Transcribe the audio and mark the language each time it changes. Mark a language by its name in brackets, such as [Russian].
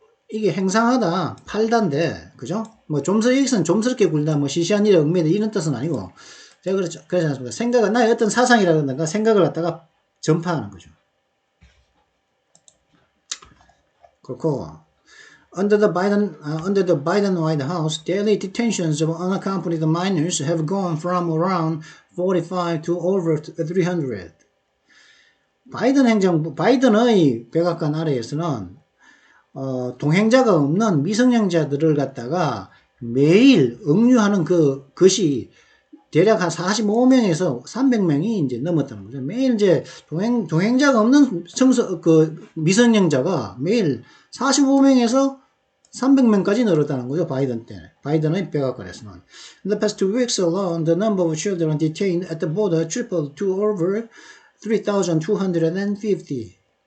[Korean] 이게 행상하다, 팔다인데, 그죠? 뭐, 여기서는 좀스럽게 굴다, 뭐, 시시한 일에 얽매이다, 이런 뜻은 아니고, 제가 그렇지 않습니까? 생각을, 나의 어떤 사상이라든가 생각을 갖다가 전파하는 거죠. 그렇고, [English] under the Biden White House, daily detentions of unaccompanied minors have gone from around 45 to over 300. [Korean] 바이든의 백악관 아래에서는 동행자가 없는 미성년자들을 갖다가 매일 억류하는 것이 대략 한 45명에서 300명이 이제 넘었다는 거죠. 매일 이제 동행자가 없는 미성년자가 매일 45명에서 300명까지 늘었다는 거죠. 바이든의 백악관에서는. [English] In the past 2 weeks alone, the number of children detained at the border tripled to over 3,250.